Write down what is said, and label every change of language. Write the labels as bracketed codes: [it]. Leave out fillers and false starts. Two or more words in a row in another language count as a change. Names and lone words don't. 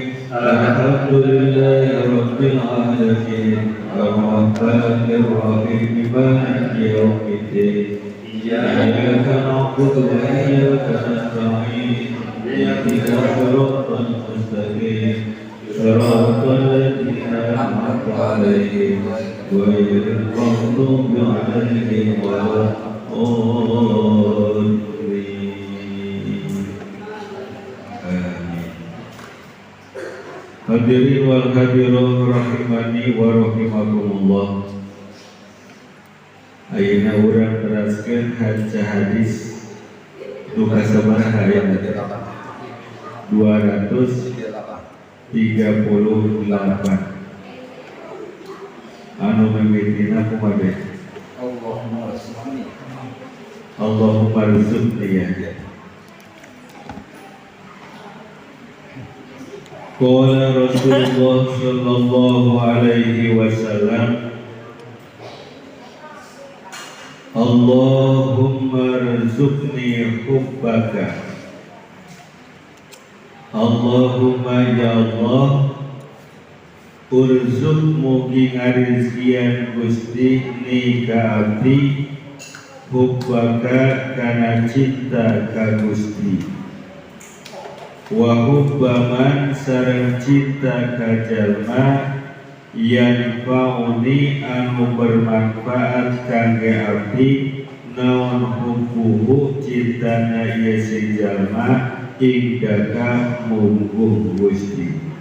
[ar] الحمد لله رب العالمين الرحمن الرحيم مالك يوم الدين إياك نعبد وإياك نستعين اهدنا الصراط المستقيم صراط الذين أنعمت عليهم غير المغضوب عليهم ولا الضالين. الحاضرين والحاضرات رحمني ورحمكم الله. [su] Ayeuna urang teraskeun haca hadis nu kasabaraha aya 238 anu mimitina kumaha [ar] اللهم ارزقني [su] ya. [ar] قال رسول الله صلى الله عليه وسلم، اللهم ارزقني حبك. اللهم يا الله, [su] urzuq mugi ngarizkian Gusti ni ka abdi hubbaka kana cinta ka Gusti. [ar] وحب من [su] sareng cinta ka jalma yanfa'uni anu bermanfaat kangge abdi naon hubbuhu cintana ieu si jalma indaka mungguh Gusti.